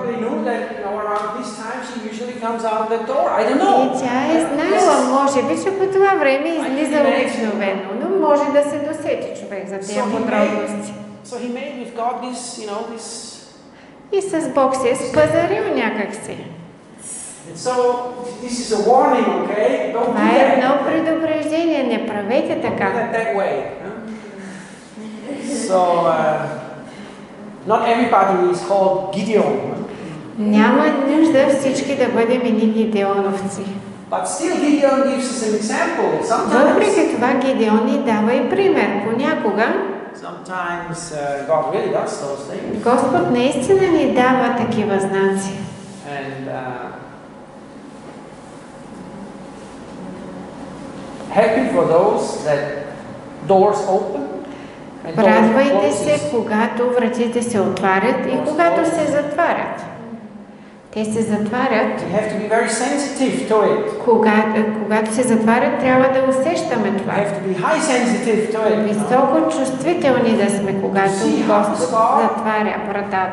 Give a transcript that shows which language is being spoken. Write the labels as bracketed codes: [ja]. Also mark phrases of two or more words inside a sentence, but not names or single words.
[bg] И тя е знаела, може би, че по това време излиза обикновено, но може да се досети човек за тези подробности. И с Бог се е спазарил някакси. Това е едно предупреждение, не правете така. [en] Not everybody is called Gideon. [bg] Няма нужда всички да бъдем едни гидеоновци. [en] But still Gideon gives us an example. [bg] Въпреки това Гидеон ни дава и пример. Понякога [en] sometimes God really does those things. [bg] Господ наистина ни дава такива знаци. [en] And happy for those that doors open. [bg] Радвайте се, когато вратите се отварят и когато се затварят. Те се затварят. Когато се затварят, трябва да усещаме това. Високо чувствителни да сме, когато Господ затваря вратата.